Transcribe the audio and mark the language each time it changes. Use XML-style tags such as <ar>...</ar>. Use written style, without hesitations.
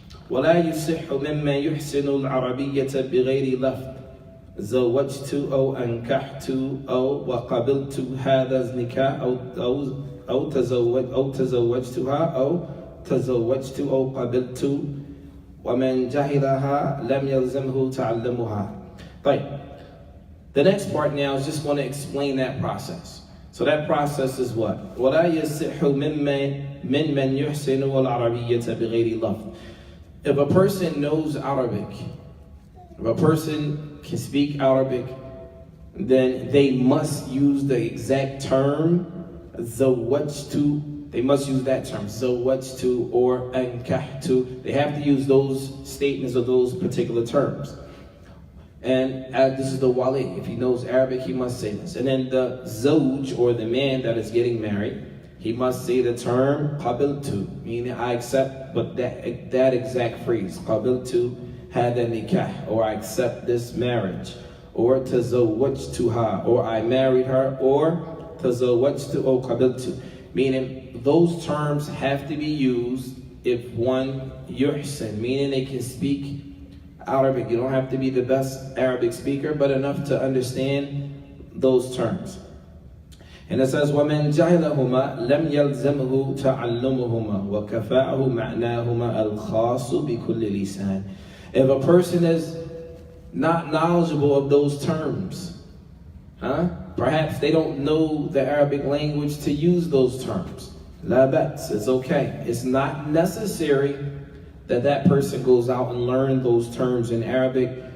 <ar>ولا يصح ممن يحسن العربية بغير لفظ زوجت أو أنكحت أو وقبلت هذا النكاح أو تزوجتها أو تزوجت أو قبلت ومن جهلها لم يلزمه تعلمها. طيب.</ar> <en>The next part now is just going to explain that process. So that process is what?</en> <ar>ولا يصح ممن يحسن العربية بغير لفظ.</ar> <en>If a person knows Arabic, if a person can speak Arabic, then they must use the exact term zawajtu. They must use that term zawajtu or ankahtu. They have to use those statements or those particular terms. And this is the wali. If he knows Arabic, he must say this. And then the zawj, or the man that is getting married, he must say the term qabiltu, meaning I accept, but that exact phrase,</en> <ar>qabiltu hada nikah,</ar> <en>or I accept this marriage, or tazawwajtuha, or I married her, or tazawwajtu or qabiltu, meaning those terms have to be used if one yuhsin, meaning they can speak Arabic. You don't have to be the best Arabic speaker, but enough to understand those terms.</en> <ar>And it says, وَمَنْ جَهِلَهُمَا لَمْ يَلْزَمْهُ تَعَلُّمُهُمَا وَكَفَاءَهُ مَعْنَاهُمَا الْخَاصُ بِكُلِّ لِسَانٍ.</ar> <en>If a person is not knowledgeable of those terms, perhaps they don't know the Arabic language to use those terms. La bats, it's okay. It's not necessary that that person goes out and learn those terms in Arabic.</en>